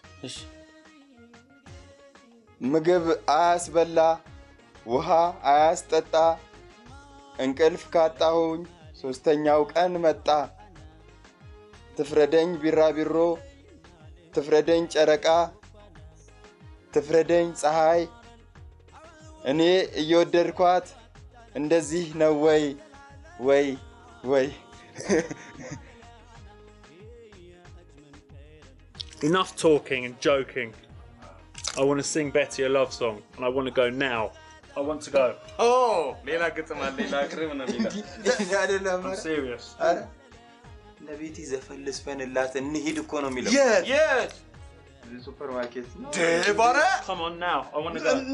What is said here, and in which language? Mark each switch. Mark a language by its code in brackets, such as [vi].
[am] እሺ ምግብ አያስበላ ውሃ አያስጠጣ እንቅልፍ ካጣሁኝ ሶስተኛው ቀን መጣ። ትፍረደኝ ቢራቢሮ ትፍረደኝ ጨረቃ ትፍረደኝ ፀሐይ እኔ እየወደድኳት እንደዚህ ነው ወይ [en] Enough talking and joking. I want to sing Betty a love song and I want to go now. I want to go. [am] Oh, ሌላ ግጥም አለ ሌላ ግጥም ነው የሚለው አይደለም? [en] I'm serious. [am] አረ ለቤቲ ዘፈን ልስፈንላት እንሂድ እኮ ነው የሚለው። [en] Yes. ሱፐር ማርኬት [am] ደባረ [en] Come on now. I want to go.